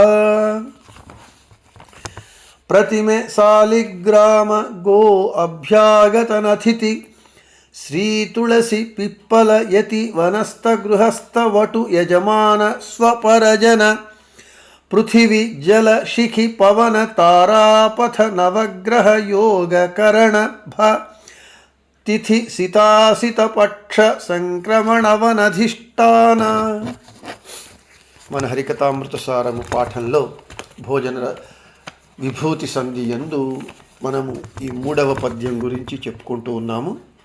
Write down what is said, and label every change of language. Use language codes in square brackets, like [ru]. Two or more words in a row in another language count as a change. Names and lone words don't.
[kn] ಪ್ರತಿಮೆ ಸಾಲಿಗ್ರಾಮ ಗೋ ಅಭ್ಯಾಗತನತಿಥಿ ಶ್ರೀ ತುಳಸಿ ಪಿಪ್ಪಲ ಯತಿ ವನಸ್ಥ ಗೃಹಸ್ಥ ವಟು ಯಜಮಾನ ಸ್ವಪರಜನ ಪೃಥಿವಿ ಜಲ ಶಿಖಿ ಪವನ ತಾರಾಪಥ ನವಗ್ರಹ ಯೋಗ ಕರಣ ಭ ತಿಥಿ ಸಿತಾಸಿತ ಪಕ್ಷ ಸಂಕ್ರಮಣವನಧಿಷ್ಟಾನ. [te] మన హరికథామృతసారము పాఠంలో భోజన విభూతి సంధి యందు మనము ఈ 3వ పద్యం గురించి చెప్పుకుంటూ ఉన్నాము.